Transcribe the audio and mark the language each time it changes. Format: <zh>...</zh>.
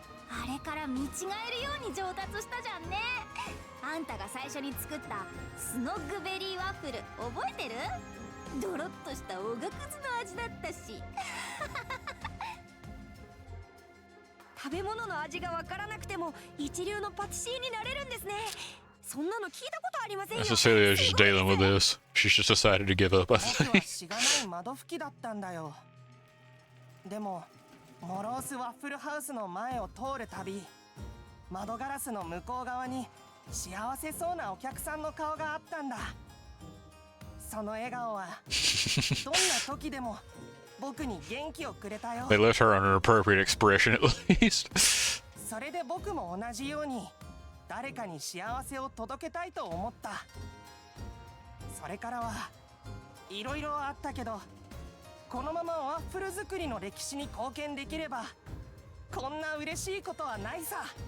<ja>あれから見違えるように上達したじゃんね。あんたが最初に作ったスノッグベリーワッフル覚えてる？ドロッとしたおがくずの味だったし。食べ物の味がわからなくても一流のパティシエになれるんですね。そんなの聞いたことありませんよ。</ja> <en>Cecilia's just dealing with this. She's just decided to give up, I</en> <ja>僕は</ja> <en>think.</en> <ja>しがない窓拭きだったんだよ。でもモロースワッフルハウスの前を通るたび、窓ガラスの向こう側に幸せそうなお客さんの顔があったんだ。その笑顔はどんな時でも僕に元気をくれたよ。</ja> <en>They left her on an appropriate expression, at least.</en> <ja>それで僕も同じように誰かに幸せを届けたいと思った。それからはいろいろあったけど、このままワッフル作りの歴史に貢献できればこんな嬉しいことはないさ。</ja>